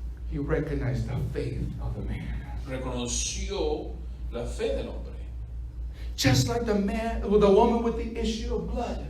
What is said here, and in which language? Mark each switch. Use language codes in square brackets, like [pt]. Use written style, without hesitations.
[en] He recognized the faith of the man. [es] Reconoció la fe del hombre. [en] Just like the woman with the issue of blood.